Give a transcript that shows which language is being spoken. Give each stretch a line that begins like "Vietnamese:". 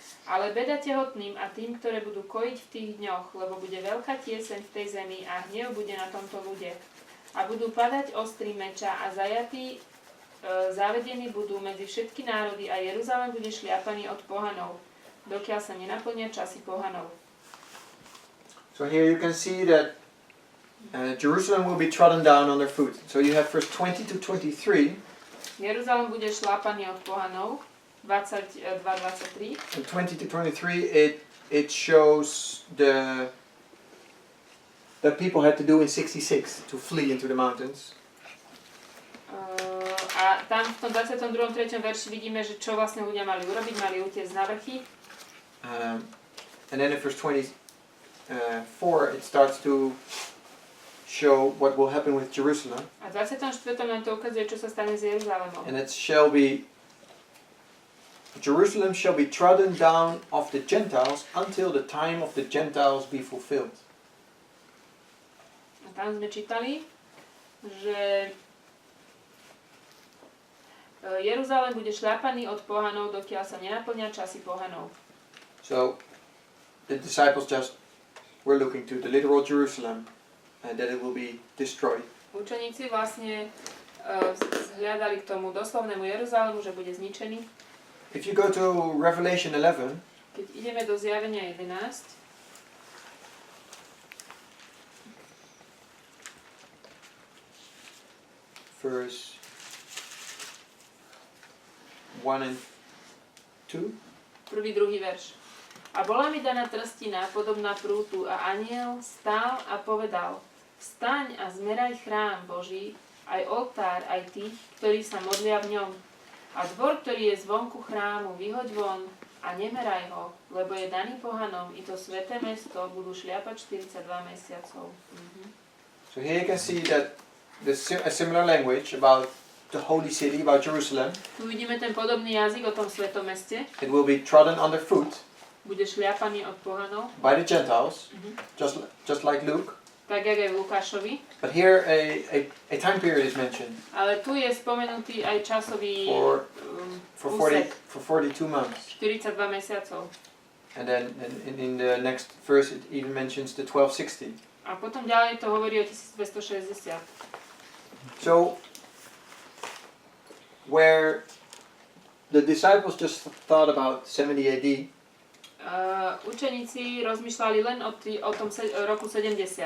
Slovak: Ale beda tehotným a tým, ktoré budú kojiť v tých dňoch, lebo bude veľká tieseň v tej zemi a hnev bude na tomto ľude. A budú padať ostrý meča a zajatí zavedení budú medzi všetky národy a Jeruzalém bude šliapaný od pohanov, dokiaľ sa nenaplnia časy pohanov.
English: So here you can see that Jerusalem will be trodden down under foot. So you have verse 20 to 23.
Slovak: Jeruzalém bude šlápaný od pohanov, 22-23.
English: And 20 to 23 it shows that people had to do in 66 to flee into the mountains.
Slovak: A tam v tom 22. 3. verši vidíme, že čo vlastne ľudia mali urobiť, mali utiecť na vrchy.
English: And then in verse 24 it starts to show what will happen with Jerusalem.
Slovak: A v 24. nám to ukazuje, čo sa stane s Jeruzalémom.
English: And it shall be Jerusalem shall be trodden down of the Gentiles until the time of the Gentiles be fulfilled.
Slovak: A tam sme čítali, že Jeruzalém bude šľapaný od pohanov, dokiaľ sa nenaplnia časy pohanov.
English: So the disciples just were looking to the literal Jerusalem and that it will be destroyed.
Slovak: Učeníci vlastne zhľadali k tomu doslovnému Jeruzalému, že bude zničený.
English: If you go to Revelation 11,
Slovak: Keď ideme do Zjavenia 11,
English: verse 1 and 2.
Slovak: prvý, druhý verš. A bola mi daná trstina, podobná prútu, a anjel stál a povedal: Vstaň a zmeraj chrám Boží, aj oltár, aj tých, ktorí sa modlia v ňom. A dvor, ktorý je zvonku chrámu, vyhoď von a nemeraj ho, lebo je daný pohanom, i to sväté mesto budú šliapať 42 mesiacov.
English: So here you can see that a similar language about the holy city, about Jerusalem.
Slovak: Tu vidíme ten podobný jazyk o tom svetom meste.
English: It will be trodden underfoot
Slovak: Bude šliapaný od pohanov,
English: by the Gentiles, just like Luke.
Slovak: tak jak aj v Lukášovi.
English: But here a time period is mentioned
Slovak: Ale tu je spomenutý aj časový
English: for
Slovak: úsek,
English: 42 months.
Slovak: 42 mesiacov.
English: And then in the next verse it even mentions the 1260.
Slovak: A potom ďalej to hovorí o 1260.
English: So where the disciples just thought about 70 AD,
Slovak: Učeníci rozmýšľali len o tom roku 70.